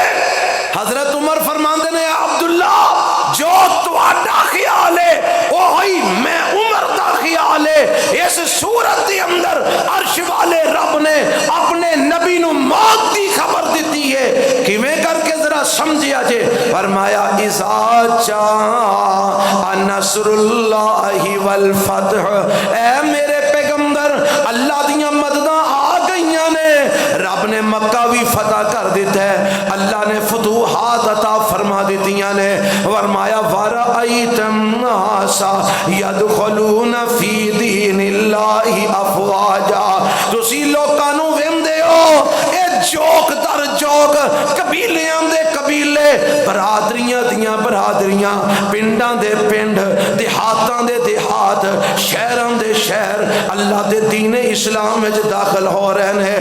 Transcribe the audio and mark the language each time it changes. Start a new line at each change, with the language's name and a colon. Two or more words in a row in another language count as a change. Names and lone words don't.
Punjabi: حضرت عمر فرماتے نے، عبداللہ جو تہاڈا خیال ہے وہی میں عمر دا خیال ہے.
Urdu: اس سورت کے اندر عرش والے رب نے اپنے نبی نو موت کی خبر دی ہے.
Punjabi: کیویں کر کے ذرا سمجھیا جے؟ فرمایا,
Arabic: إذا جاء نصر الله والفتح,
Punjabi: اے میرے پیغمبر اللہ دیاں مدداں آ گئیاں نے، رب نے مکہ بھی فتح کر دتا ہے، اللہ نے فتوحات عطا فرما دتیاں نے. फरमाया,
Arabic: ورأيت الناس يدخلون في دين الله أفواجا,
Punjabi: تسی لوکاں نو ویندے ہو اے چوک در چوک، قبیلیاں دے قبیلے، برادریاں دیاں برادریاں، پنڈاں دے پنڈ، دیہاتاں دے دیہات، شہراں دے شہر اللہ دے دین اسلام وچ داخل ہو رہے ہیں.